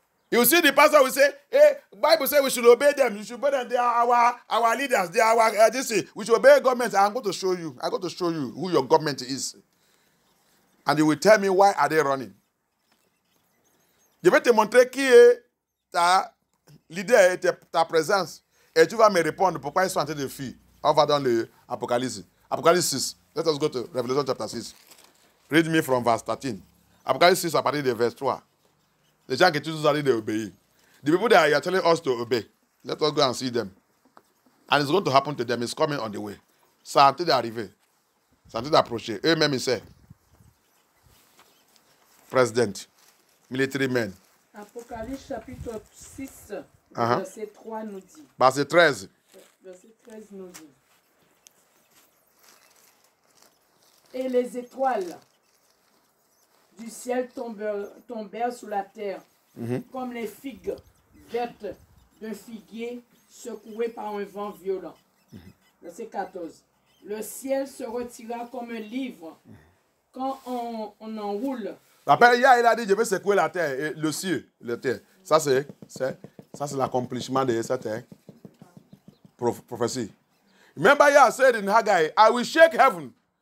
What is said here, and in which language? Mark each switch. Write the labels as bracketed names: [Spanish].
[English] You see the pastor will say, hey, Bible says we should obey them. You should obey them. They are our leaders. They are our we should obey government. I'm going to show you. I'm going to show you who your government is. And you will tell me why are they running. [French] Je vais te montrer qui est ta leader et ta présence. Et tu vas me répondre pourquoi ils sont en train de fuir. On va dans l'Apocalypse. Apocalypse 6. [English] Let us go to Revelation chapter 6. Read me from verse 13. [French] Apocalypse 6 à partir de verse 3. Les gens qui tous arrivent d'obéir. [English] The people that are telling us to obey. Let us go and see them. And it's going to happen to them. It's coming on the way. [French] C'est en train d'arriver. C'est en train d'approcher. Eux-mêmes, ils savent. [English] President. Military men. [French] Apocalypse chapitre 6, verset 3 nous dit. Verset 13. Verset 13 nous dit. Et les étoiles du ciel tombèrent sur la terre, comme les figues vertes d'un figuier secoué par un vent violent. Verset 14. Le ciel se retira comme un livre quand on enroule. Après, il a dit, je vais secouer la terre, et le ciel, la terre. Ça, c'est l'accomplissement de cette prophétie. [English] Remember, Yah said in Haggai, I will shake heaven.